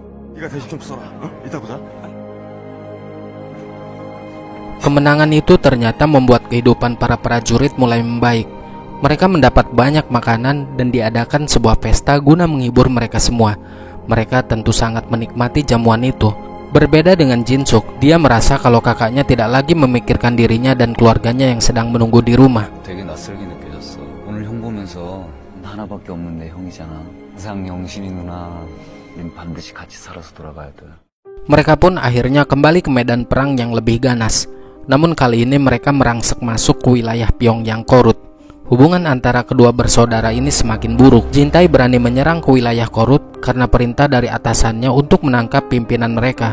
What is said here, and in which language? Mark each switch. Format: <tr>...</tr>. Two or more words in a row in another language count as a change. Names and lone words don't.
<id>Kemenangan itu ternyata membuat kehidupan para prajurit mulai membaik. Mereka mendapat banyak makanan dan diadakan sebuah pesta guna menghibur mereka semua. Mereka tentu sangat menikmati jamuan itu. Berbeda dengan Jinsuk, dia merasa kalau kakaknya tidak lagi memikirkan dirinya dan keluarganya yang sedang menunggu di rumah.</id> <ko>되게 낯설게 느껴졌어. 오늘 형 보면서 하나밖에 없는 내 형이잖아. 항상 영신이 누나, 우린 반드시 같이 살아서 돌아가야 돼.</ko> <id>Mereka pun akhirnya kembali ke medan perang yang lebih ganas. Namun kali ini mereka merangsek masuk ke wilayah Pyongyang Korut. Hubungan antara kedua bersaudara ini semakin buruk. Jintai berani menyerang ke wilayah Korut karena perintah dari atasannya untuk menangkap pimpinan mereka.</id>